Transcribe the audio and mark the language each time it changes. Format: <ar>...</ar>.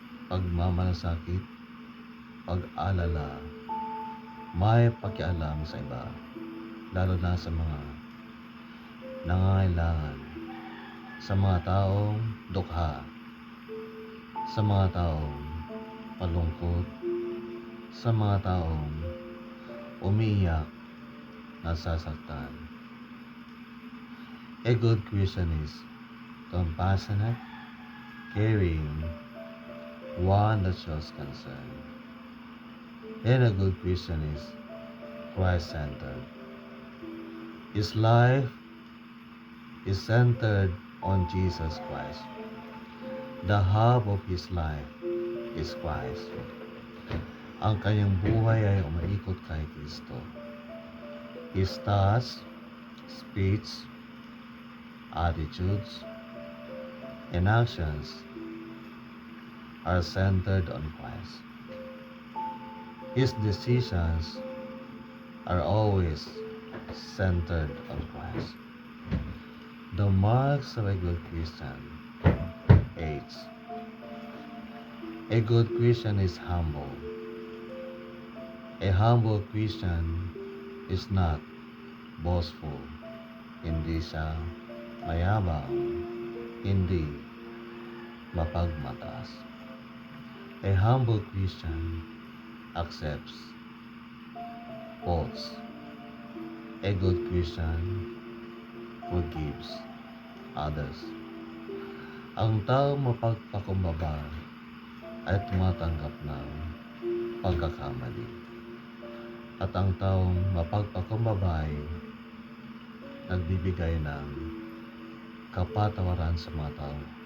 <tl>pagmamalasakit, pag-alala, may pakialam sa iba, lalo na sa mga nangangailangan, sa mga taong dukha, sa mga taong malungkot, sa mga taong umiiyak, nasasaktan.</tl> <en>A good Christian is compassionate, caring, one that shows concern. And a good Christian is Christ-centered. His life is centered on Jesus Christ. The hub of his life is Christ.</en> <tl>Ang kanyang buhay ay umaikot kay Kristo.</tl> <en>His thoughts, speech, attitudes, and actions are centered on Christ. His decisions are always centered on Christ. The marks of a good Christian. 8. A good Christian is humble. A humble Christian is not boastful.</en> <tl>Hindi siya mayabang. Hindi mapagmataas.</tl> <en>A humble Christian accepts faults. A good Christian forgives others.</en> <tl>Ang taong mapagpakumbaba ay tumatanggap ng pagkakamali. At ang taong mapagpakumbaba ay nagbibigay ng kapatawaran sa mga tao.</tl>